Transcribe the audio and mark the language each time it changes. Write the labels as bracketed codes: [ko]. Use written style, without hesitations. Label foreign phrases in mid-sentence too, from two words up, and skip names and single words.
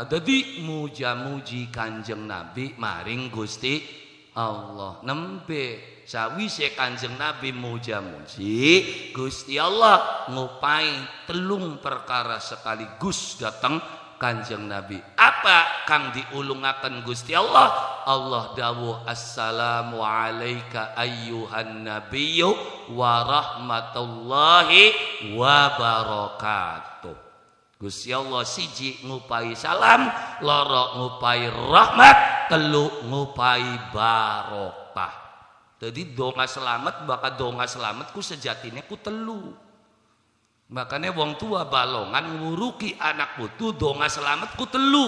[jv] Dadi muja-muji Kanjeng Nabi maring Gusti Allah. Nembe sawise Kanjeng Nabi muja-muji Gusti Allah ngupai telung perkara sekaligus datang Kanjeng Nabi. Apa kang diulungaken Gusti Allah? [ar] Allah dawuh السلام عليك أيها النبي ورحمة الله وبركاته. [jv] Gusti Allah siji ngupai salam, loro ngupai rahmat, telu ngupai barokah. Jadi donga selamat bakal donga selamat ku sejatine ku telu. Makanya wong tua balongan nguruki anak putu donga selamat ku telu.